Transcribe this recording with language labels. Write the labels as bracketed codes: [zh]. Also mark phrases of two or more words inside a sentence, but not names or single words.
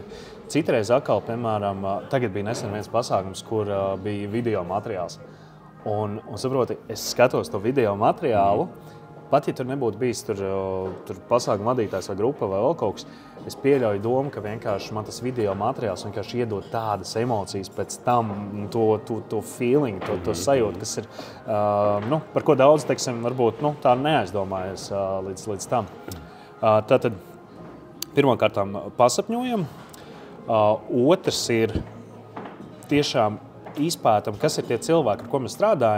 [lv] Citreiz atkal, piemēram, tagad bija nesen viens pasākums, kur bija video materiāls. Un saproti, es skatos to video materiālu, pat ja tur nebūtu bijis tur pasākumu vadītājs vai grupa vai vēl kaut kas, es pieļauju domu, ka vienkārši man tas video materiāls vienkārši iedod tādas emocijas pēc tam, to feeling, to sajūtu, kas ir, par ko daudz, teiksim, varbūt tā neaizdomājas līdz tam. Tātad, pirmkārtām pasapņojam. Otrs ir tiešām izpētam, kas ir tie cilvēki, ar ko mēs strādājam.